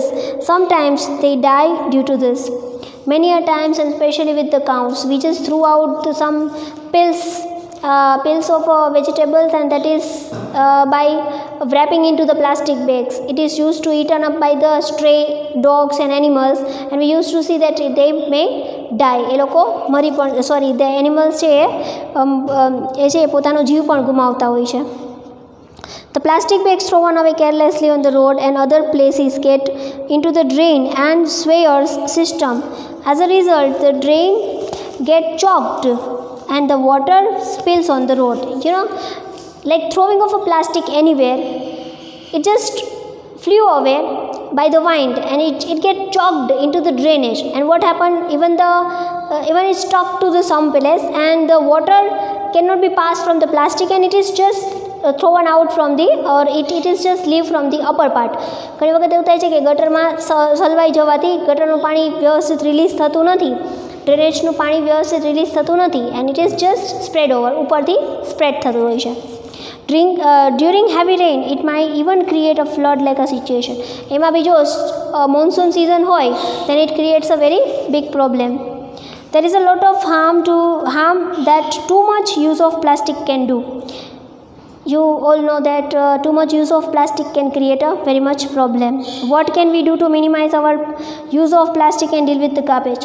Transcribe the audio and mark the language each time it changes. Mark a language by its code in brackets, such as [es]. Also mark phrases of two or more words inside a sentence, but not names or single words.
[en] Sometimes they die due to this. Many a times, and especially with the cows, we just threw out some pills of vegetables, and that is by wrapping into the plastic bags. It is used to eaten up by the stray dogs and animals, and we used to see that they may die. the animals [gu] છે પોતાનો જીવ પણ ગુમાવતા હોય છે. [en] The plastic bags thrown away carelessly on the road and other places get into the drain and sewers system. As a result, the drain get choked and the water spills on the road. Like throwing of a plastic anywhere, it just flew away by the wind, and it get choked into the drainage. And what happened, even it stuck to the some place, and the water cannot be passed from the plastic, and it is just thrown out from it is just leave from the upper part. [gu] ઘણી વખત એવું થાય છે કે ગટરમાં સલવાઈ જવાથી ગટરનું પાણી વ્યવસ્થિત રિલીઝ થતું નથી, ડ્રેનેજનું પાણી વ્યવસ્થિત રિલીઝ થતું નથી, [en] and it is just spread over, [gu] ઉપરથી સ્પ્રેડ થતું હોય છે. [en] During heavy rain, it might even create a flood like a situation. [gu] એમાં બી જો [en] monsoon season હોય, then it creates a very big problem. There is a lot of harm that too much use of plastic can do. You all know that too much use of plastic can create a very much problem. What can we do to minimize our use of plastic and deal with the garbage?